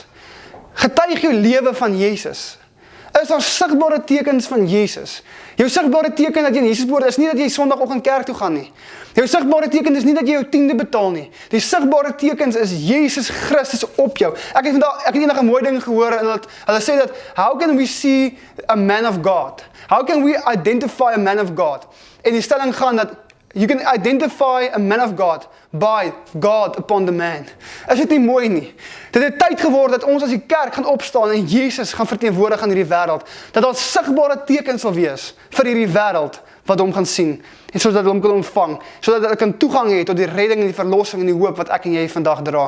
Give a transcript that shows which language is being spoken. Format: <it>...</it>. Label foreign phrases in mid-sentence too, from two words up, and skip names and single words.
<af>Getuig jou lewe van Jesus. Is daar sigbare tekens van Jesus? Jou sigbare teken dat jy in Jesus behoort is nie dat jy Sondagoggend kerk toe gaan nie. Jou sigbare teken is nie dat jy jou 10de betaal nie. Die sigbare tekens is Jesus Christus op jou. Ek het enige mooi ding gehoor en hulle sê dat,</af> <en>how can we see a man of God? How can we identify a man of God?</en> <af>En die stelling gaan dat</af> <en>you can identify a man of God by God upon the man.</en> <af>Is dit nie mooi nie? Dit het tyd geword dat ons as die kerk gaan opstaan en Jesus gaan verteenwoordig aan hierdie wêreld. Dat daar sigbare tekens sal wees vir hierdie wêreld wat hom gaan sien. En sodat hulle hom kan ontvang. Sodat hulle kan toegang hê tot die redding en die verlossing en die hoop wat ek en jy vandag dra.</af>